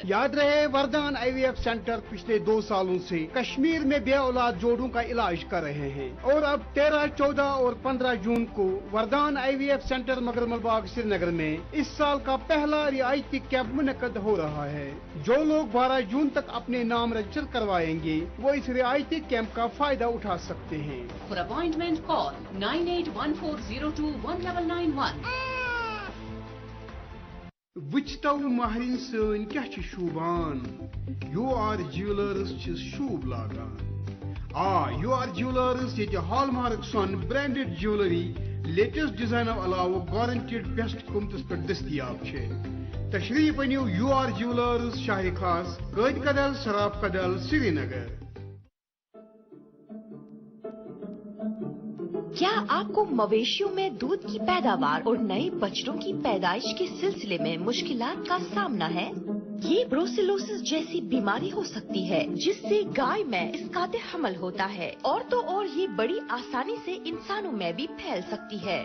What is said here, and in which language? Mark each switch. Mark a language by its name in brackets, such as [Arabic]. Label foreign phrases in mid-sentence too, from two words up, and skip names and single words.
[Urdu] یاد رہے وردان IVF سینٹر پچھلے 2 سالوں سے کشمیر میں بے اولاد جوڑوں کا علاج کر رہے ہیں، اور اب 13، 14 اور 15 جون کو وردان IVF سینٹر مگرمل باغ سری نگر میں اس سال کا پہلا رعایتی کیمپ منعقد ہو رہا ہے۔ جو لوگ 12 جون تک اپنے نام رجسٹر کروائیں گے وہ اس رعایتی کیمپ کا فائدہ اٹھا سکتے ہیں۔ [English] for appointment call 9814021991۔ [Kashmiri] وچتو مہرین سن کیا چھ شوبان، یو آر جیولرز چھ شوب لاگان۔ یو آر جیولرز یہ ہال مارک سون [English] branded jewellery latest [Kashmiri] ڈیزائنو علاوہ [English] guaranteed best [Kashmiri] قیمتس پہ دستیاب چھ۔ تشریف انیو یو آر جیولرز شاہ خاص قید کدل سراف کدل سری نگر۔ [Urdu] کیا آپ کو مویشیوں میں دودھ کی پیداوار اور نئے بچڑوں کی پیدائش کے سلسلے میں مشکلات کا سامنا ہے؟ یہ بروسیلوسس جیسی بیماری ہو سکتی ہے جس سے گائے میں اسقاط حمل ہوتا ہے، اور تو اور یہ بڑی آسانی سے انسانوں میں بھی پھیل سکتی ہے۔